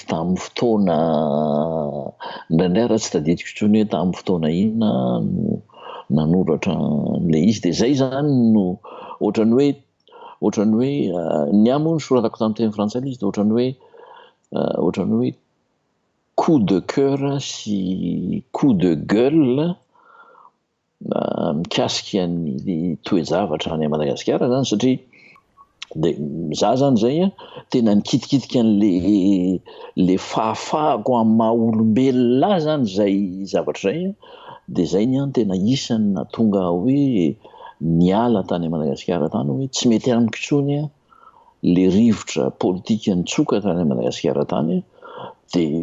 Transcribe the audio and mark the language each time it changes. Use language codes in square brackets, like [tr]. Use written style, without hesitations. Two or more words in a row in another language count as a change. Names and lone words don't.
[mg] tamin'ny fotoana indraindray raha tsy tadidiko tsony hoe tamin'ny fotoana inona no nanoratra le izy de zay zany no ohatrany hoe ny amo ny soratako tamin'ny teny frantsay izy de ohatrany hoe [fr] coup de cœur [mg] sy [fr] coup de gueule [mg] mikasika ny toe-javatra any Madagasikara zany satria de za zany zay a tena nikitikitika an'le fahafahako amin'ny maha olombelona zany zay zavatra zay de zay ny any tena isany natonga hoe niala tany Madagasikara tany hoe tsy mety amiko intsony le rivotra politika nitsoka tany Madagasikara tany de